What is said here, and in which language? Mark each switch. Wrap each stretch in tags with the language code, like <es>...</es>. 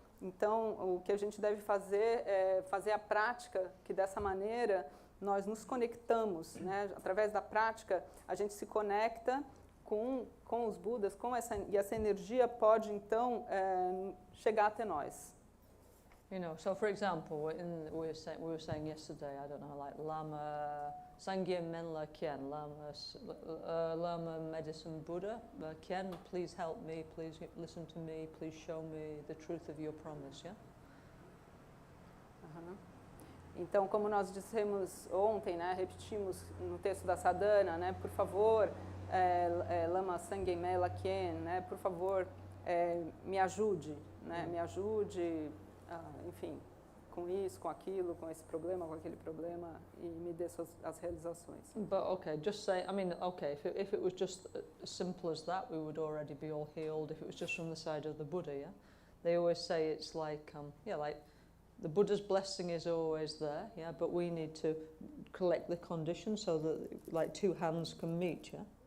<pt>Então, o que a gente deve fazer é fazer a prática, que dessa maneira nós nos conectamos, né? Através da prática, a gente se conecta com os Budas, e essa energia pode, então, chegar até nós.</pt> <en>You know, so for example, we were saying yesterday, I don't know, like Lama Sangye Menla Kien, Lama Medicine Buddha Kien, please help me, please listen to me, please show me the truth of your promise, yeah?</en> <pt>Então, como nós dissemos ontem, né, repetimos no texto da sadhana, né, por favor, Lama Sangye Menla Kien, né, por favor, me ajude, né, me ajude, enfim, com isso, com aquilo, com esse problema, com aquele problema, e me dê as realizações.</pt> <en>But okay, just say, I mean, okay, if it was just as simple as that, we would already be all healed. If it was just from the side of the Buddha, yeah? They always say it's like, like the Buddha's blessing is always there, yeah, but we need to collect the conditions so that like two hands can meet, yeah?</en>